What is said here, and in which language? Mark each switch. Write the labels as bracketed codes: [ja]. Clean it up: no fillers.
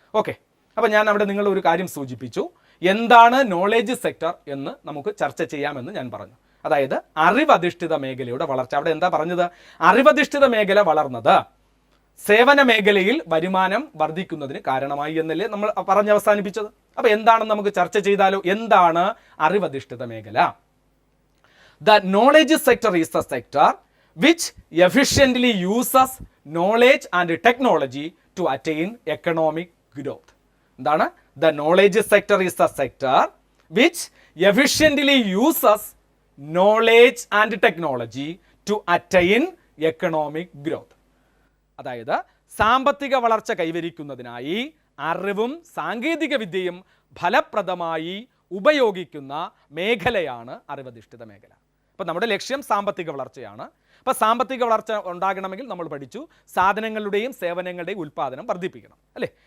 [ml] Okay, അപ്പോൾ ഞാൻ അവിടെ നിങ്ങളൊരു കാര്യം സൂചിപ്പിച്ചു. എന്താണ് നോളേജ് സെക്ടർ എന്ന് നമുക്ക് ചർച്ച ചെയ്യാമെന്ന് ഞാൻ പറഞ്ഞു. അതായത് അറിവധിഷ്ഠിത മേഖലയുടെ വളർച്ച. അവിടെ എന്താ പറഞ്ഞത്? അറിവധിഷ്ഠിത മേഖല വളർന്നത് സേവന മേഖലയിൽ വരുമാനം വർദ്ധിക്കുന്നതിന് കാരണമായി എന്നല്ലേ നമ്മൾ പറഞ്ഞ് അവസാനിപ്പിച്ചത്. അപ്പോൾ എന്താണെന്ന് നമുക്ക് ചർച്ച ചെയ്താലോ? എന്താണ് അറിവധിഷ്ഠിത മേഖല? [en] The knowledge sector is the sector which efficiently uses knowledge and technology to attain economic growth. [ml] എന്താണ്? [en] The knowledge sector is the sector which efficiently uses knowledge and technology to attain economic growth. [ml] അതായത് സാമ്പത്തിക വളർച്ച കൈവരിക്കുന്നതിനായി അറിവും സാങ്കേതിക വിദ്യയും ഫലപ്രദമായി ഉപയോഗിക്കുന്ന മേഖലയാണ് അറിവധിഷ്ഠിത മേഖല. അപ്പം നമ്മുടെ ലക്ഷ്യം സാമ്പത്തിക വളർച്ചയാണ്. അപ്പോൾ സാമ്പത്തിക വളർച്ച ഉണ്ടാകണമെങ്കിൽ നമ്മൾ പഠിച്ചു സാധനങ്ങളുടെയും സേവനങ്ങളുടെയും ഉൽപ്പാദനം വർദ്ധിപ്പിക്കണം, അല്ലേ?